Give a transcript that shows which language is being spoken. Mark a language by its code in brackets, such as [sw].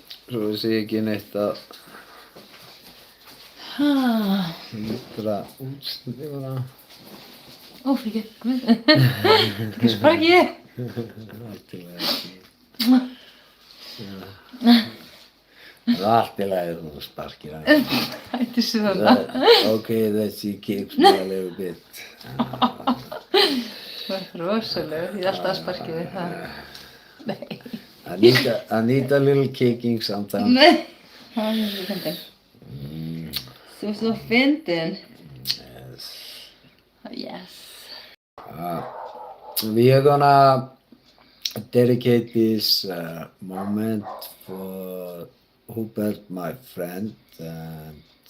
[is] Svo sé ekki neitt að hindra útsendinguna. Ó, fyrir ekki. Ekki sprakk ég. Allt í lagi ekki. Það er allt í lagi þú sparkir hann. Hætti svona. [en] Okay, that she kicks me a little bit. [is] Það er rosalega, ég er alltaf að sparki við það. Nei. [en] I need a little kicking sometimes. [is] Nei, það er svo fyndin. Þú er svo fyndin. [en] Yes. Yes. We are gonna dedicate this moment for Hubert, my friend, and